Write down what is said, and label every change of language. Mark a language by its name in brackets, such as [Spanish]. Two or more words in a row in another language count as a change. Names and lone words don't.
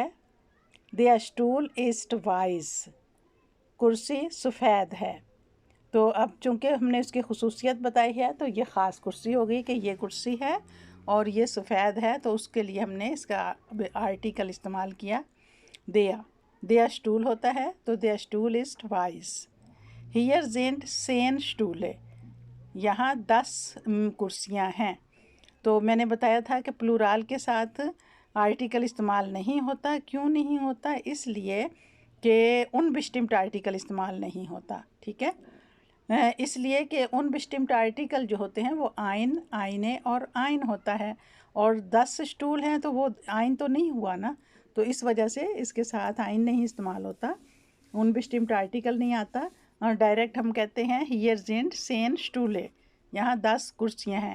[German] Der Stuhl ist weiß, [Hindi] कुर्सी सफ़ेद है। तो अब चूँकि हमने उसकी खुसूसियत बताई है तो ये ख़ास कुर्सी हो गई कि ये कुर्सी है और ये सफ़ेद है, तो उसके लिए हमने इसका आर्टिकल इस्तेमाल किया [German] der Stuhl [Hindi] होता है, तो [German] der Stuhl ist weiß। Hier sind 10 Stühle, [Hindi] यहाँ 10 कुर्सियाँ हैं। तो मैंने बताया था कि प्लूराल के साथ आर्टिकल इस्तेमाल नहीं होता। क्यों नहीं होता? इसलिए कि [German] unbestimmter Artikel [Hindi] इस्तेमाल नहीं होता। ठीक है, इसलिए कि [German] unbestimmter Artikel [Hindi] जो होते हैं वो आइन, आइने और आइन होता है, और 10 स्टूल हैं तो वो आइन तो नहीं हुआ ना, तो इस वजह से इसके साथ आइन नहीं इस्तेमाल होता, [German] unbestimmter Artikel [Hindi] नहीं आता, और डायरेक्ट हम कहते हैं [German] hier sind 10 Stühle, [Hindi] यहाँ 10 कुर्सियाँ हैं।